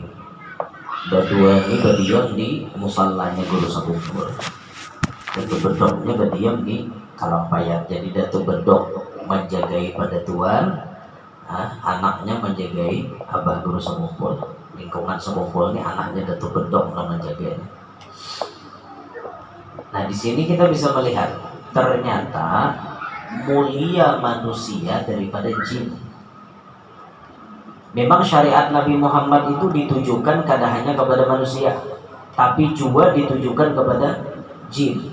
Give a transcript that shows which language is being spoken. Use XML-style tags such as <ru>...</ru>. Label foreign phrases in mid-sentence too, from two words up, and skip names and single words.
<id>Berdua ini berdiam di musallanya Guru Sekumpul. Datu Bedognya berdiam di Kalampayan.</id> <bjn>Jadi Datu Bedog menjagai pada Tuan, anaknya menjagai Abah Guru Sekumpul.</bjn> <id>Lingkungan Sekumpul ini anaknya Datu Bedog yang menjaganya. Nah di sini kita bisa melihat ternyata mulia manusia daripada jin. Memang syariat Nabi Muhammad itu ditujukan kada hanya kepada manusia, tapi juga ditujukan kepada jin.</id>